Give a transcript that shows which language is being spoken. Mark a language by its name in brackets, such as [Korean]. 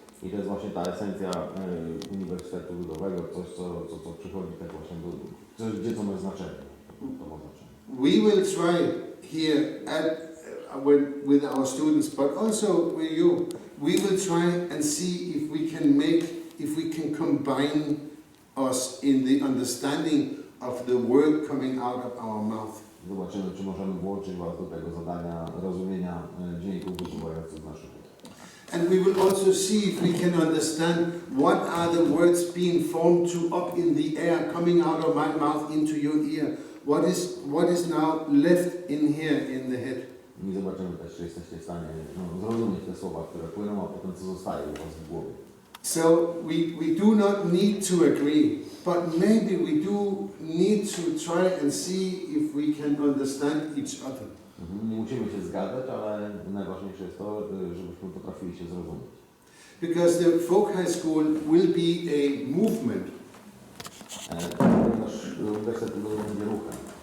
[Polish] I to jest właśnie ta esencja Uniwersytetu Ludowego, coś co przychodzi tak właśnie do, coś gdzie to ma znaczenie. To ma znaczenie. [English] We will try here with our students, but also with you. We will try and see if we can combine us in the understanding of the word coming out of our mouth. [Polish] Zobaczymy, czy możemy włączyć Was do tego zadania rozumienia dźwięków wypływających z naszych ust. [English] And we will also see if we can understand what are the words being formed up in the air, coming out of my mouth into your ear. What is now left in here in the head. [Polish] I zobaczymy też, czy jesteście w stanie zrozumieć te słowa, które płyną, a potem co zostaje u Was w głowie. [English] So we do not need to agree, but maybe we do need to try and see if we can understand each other. [Polish] Nie musimy się zgadzać, ale najważniejsze jest to, żebyśmy potrafili się zrozumieć. [English] Because the folk high school will be a movement. [Polish] Nasz uniwersytet będzie ruchem.